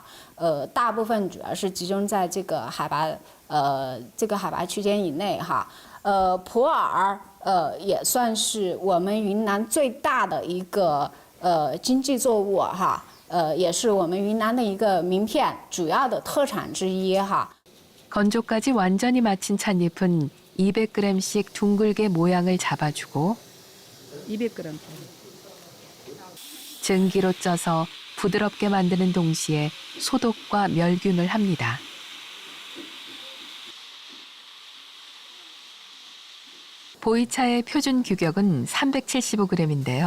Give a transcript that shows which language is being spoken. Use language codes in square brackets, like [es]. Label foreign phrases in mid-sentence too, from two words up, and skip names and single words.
[zh] 大部分主要是集中在这个海拔区间以内哈。普洱也算是我们云南最大的一个经济作物哈。也是我们云南的一个名片，主要的特产之一哈。 [ko] 건조까지 완전히 마친 찻잎은 200g씩 둥글게 모양을 잡아주고 200g. 증기로 쪄서 부드럽게 만드는 동시에 소독과 멸균을 합니다. 보이차의 표준 규격은 375g인데요.